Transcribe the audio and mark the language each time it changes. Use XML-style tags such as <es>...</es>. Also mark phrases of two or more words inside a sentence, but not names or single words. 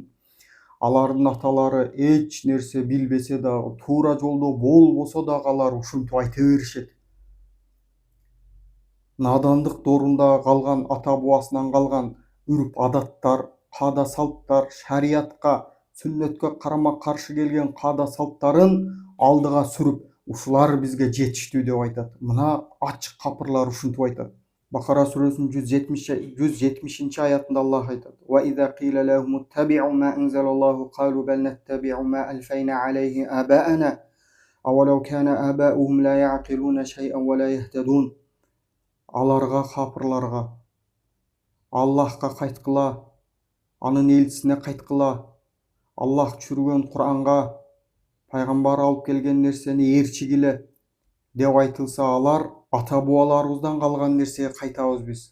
<ky>Алардын аталары эч нерсе билбесе дагы, туура жолдо болбосо дагы алар ушинтип айта беришет. Надандык доорунда калган, ата буасынан калган үрп адаттар, каада салттар, шариятка, сүннөткө карама каршы келген каада салттарын алдыга сүрүп, ушулар бизге жетиштүү деп айтат. Мына ачык капырлар ушинтип айтат. Бакара сүрөсүнүн 170-аятында Аллах айтат.</ky> <ar>وإذا قيل لهم اتبعوا ما أنزل الله قالوا بل نتبع ما ألفينا عليه آباءنا أولو كان آباؤهم لا يعقلون شيئا ولا يهتدون.</ar> <ky>Аларга, капырларга Аллахка кайткыла, анын элчисине кайткыла, Аллах түшүргөн Куранга, пайгамбар алып келген нерсени ээрчигиле деп айтылса, алар ата буаларыбыздан калган нерсеге кайтабыз биз.</ky>